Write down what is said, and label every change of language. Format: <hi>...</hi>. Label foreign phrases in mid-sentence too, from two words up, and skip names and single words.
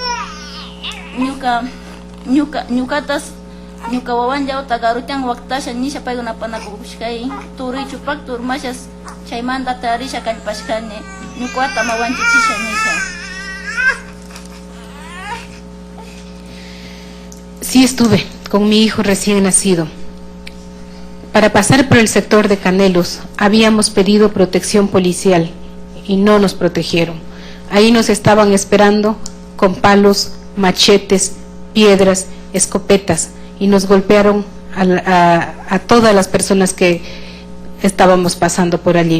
<qu>ñukatas ñuka wawanllawta garutian waktasha nisha paykuna panakushkay turichupak turmashas chaymanta tarisha kallpashkani ñuqata mawanchichisha nisha.</qu> <es>Sí estuve con mi hijo recién nacido. Para pasar por el sector de Canelos habíamos pedido protección policial y no nos protegieron. Ahí nos estaban esperando con palos, machetes, piedras, escopetas y nos golpearon a todas las personas que estábamos pasando por allí.</es>